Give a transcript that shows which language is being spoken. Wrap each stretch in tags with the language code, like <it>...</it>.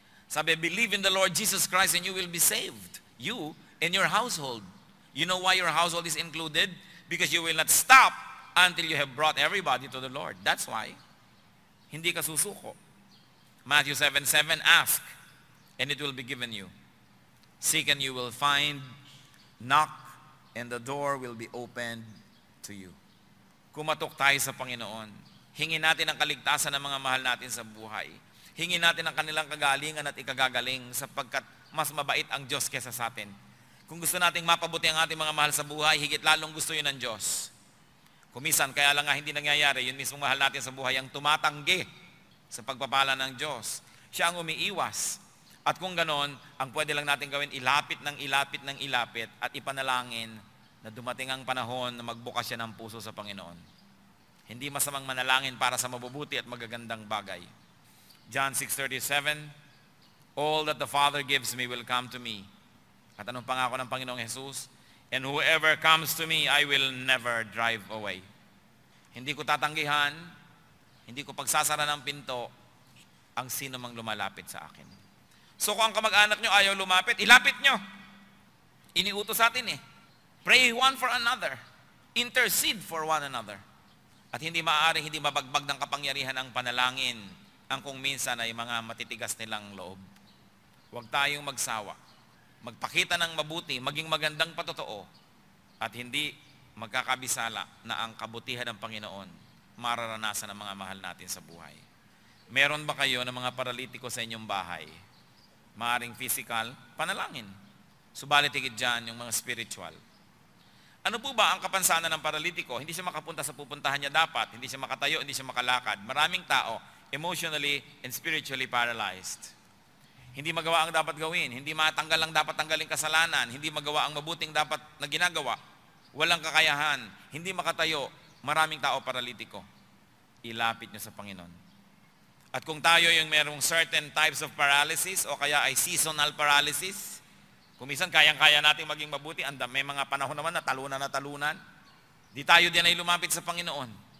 <en>Sabi, believe in the Lord Jesus Christ and you will be saved. You and your household. You know why your household is included? Because you will not stop until you have brought everybody to the Lord. That's why.</en> <tl>Hindi ka susuko.</tl> <en>Matthew 7:7, "Ask, and it will be given you. Seek, and you will find. Knock, and the door will be opened to you."</en> <tl>Kumatok tayo sa Panginoon. Hingin natin ang kaligtasan ng mga mahal natin sa buhay. Hingin natin ang kanilang kagalingan at ikagagaling sapagkat mas mabait ang Diyos kesa sa atin. Kung gusto nating mapabuti ang ating mga mahal sa buhay, higit lalong gusto yun ng Diyos. Kumisan, kaya lang nga hindi nangyayari, yun mismo mahal natin sa buhay ang tumatanggi sa pagpapala ng Diyos. Siya ang umiiwas. At kung ganon, ang pwede lang natin gawin, ilapit ng ilapit ng ilapit at ipanalangin na dumating ang panahon na magbukas siya ng puso sa Panginoon. Hindi masamang manalangin para sa mabubuti at magagandang bagay.</tl> <en>John 6:37, all that the Father gives me will come to me.</en> <tl>At anong pangako ng Panginoong Jesus?</tl> <en>And whoever comes to me, I will never drive away.</en> <tl>Hindi ko tatanggihan, hindi ko pagsasara ng pinto ang sino mang lumalapit sa akin. So kung ang kamag-anak nyo ayaw lumapit, ilapit nyo. Iniutos sa atin eh.</tl> <en>Pray one for another. Intercede for one another.</en> <tl>At hindi maaari, hindi mabagbag ng kapangyarihan ang panalangin ang kung minsan ay mga matitigas nilang loob. Huwag tayong magsawa. Magpakita ng mabuti, maging magandang patotoo, at hindi magkakabisala na ang kabutihan ng Panginoon mararanasan ng mga mahal natin sa buhay. Meron ba kayo ng mga paralitiko sa inyong bahay? Maaring physical, panalangin. Subalit higit dyan yung mga spiritual. Ano po ba ang kapansanan ng paralitiko? Hindi siya makapunta sa pupuntahan niya dapat, hindi siya makatayo, hindi siya makalakad. Maraming tao,</tl> <en>emotionally and spiritually paralyzed.</en> <tl>Hindi magawa ang dapat gawin, hindi matanggal ang dapat tanggaling kasalanan, hindi magawa ang mabuting dapat na ginagawa, walang kakayahan, hindi makatayo, maraming tao paralitiko. Ilapit niyo sa Panginoon. At kung tayo yung merong</tl> <en>certain types of paralysis</en> <tl>o kaya ay seasonal paralysis, kung minsan kayang-kaya natin maging mabuti, may mga panahon naman na talunan, di tayo din ay lumapit sa Panginoon.</tl>